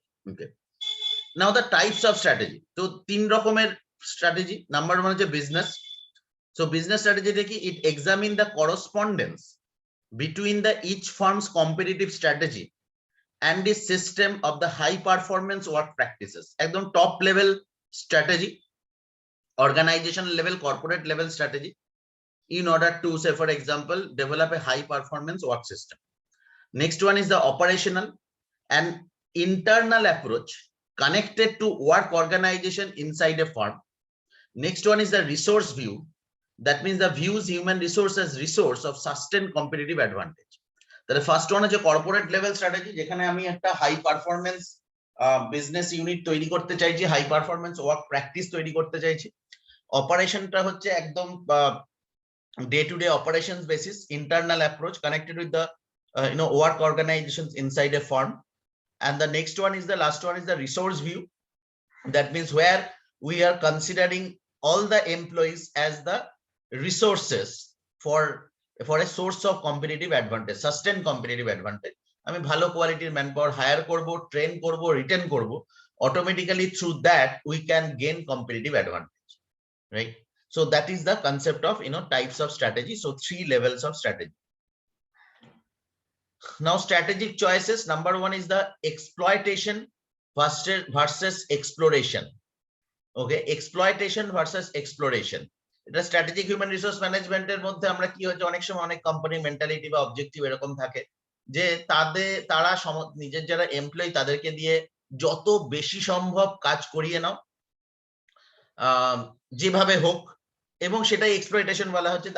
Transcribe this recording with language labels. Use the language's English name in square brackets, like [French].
[English] Okay, now the types of strategy. [Bangla] তো 3 রকমের strategy. Number 1 হচ্ছে বিজনেস। সো বিজনেস স্ট্র্যাটেজিটা কি? [English] It examine the correspondence between the each firms competitive strategy and the system of the high performance work practices. একদম top level strategy, organization level, corporate level strategy in order to say for example develop a high performance work system. Next one is the operational and internal approach connected to work organization inside a firm. Next one is the resource view, that means the views human resource as resource of sustained competitive advantage. [Bangla] তাহলে first one হচ্ছে corporate level strategy, যেখানে আমি একটা high performance business unit তৈরি করতে চাইছি, high performance work practice তৈরি করতে চাইছি। [English] অপারেশনটা হচ্ছে একদম day to day operations basis, internal approach connected with the work organizations inside a firm. And the next one is the last one is the resource view. That means where we are considering all the employees as the resources for a source of competitive advantage, sustained competitive advantage. [Bangla] আমি ভালো কোয়ালিটির manpower higher করব, train করব, written করব, [English] automatically through that we can gain competitive advantage, right? So that is the concept of types of strategy. So 3 levels of strategy. Now strategic choices, number 1 is the exploitation versus exploration. Okay, exploitation versus exploration. [Bangla] এটা strategic human resource ম্যানেজমেন্টের মধ্যে আমরা কি হচ্ছে অনেক সময় অনেক company mentality বা অবজেক্টিভ এরকম থাকে যে তারা নিজের যারা এমপ্লয়ি তাদেরকে দিয়ে যত বেশি সম্ভব কাজ করিয়ে নাও যেভাবে হোক, এবং সেটাই এক্সপ্লয়টেশন বলা হচ্ছে।